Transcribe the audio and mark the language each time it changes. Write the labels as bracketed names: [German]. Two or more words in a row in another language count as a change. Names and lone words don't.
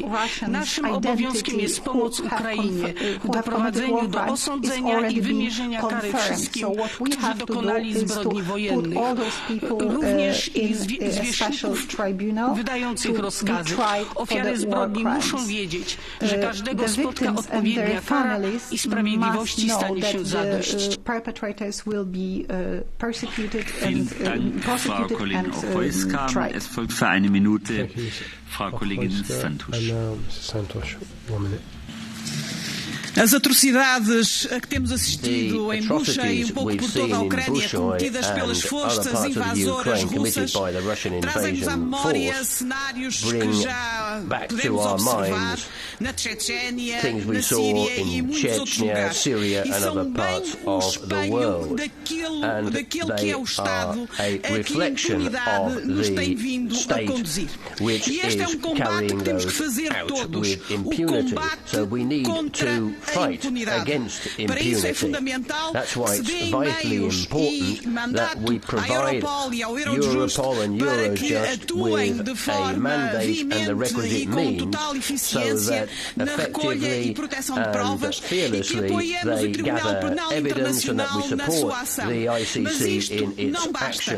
[Polish] Naszym obowiązkiem jest pomoc Ukrainie w doprowadzeniu do osądzenia i wymierzenia kary wszystkim, którzy dokonali zbrodni wojennych. Również i zwierzchników wydających rozkazy. Ofiary zbrodni muszą wiedzieć, że każdego spotka odpowiednia kara i sprawiedliwości stanie się zadość. [German] Vielen Dank, Frau Kollegin Opolska. Es folgt für eine Minute Frau Kollegin Santos. [Portuguese] As atrocidades a que temos assistido em Bucha e pouco por toda a Ucrânia cometidas pelas forças invasoras russas trazem-nos à memória cenários que já podemos observar na Chechênia, na Síria e em muitos outros lugares. E são bem um espelho daquilo que é o Estado a que a impunidade nos tem vindo a conduzir. E este é um combate que temos que fazer todos. O combate contra [English] fight against impunity. That's why it's vitally important that we provide Europol and Eurojust with a mandate and the requisite means so that effectively and fearlessly they gather evidence and that we support the ICC in its actions.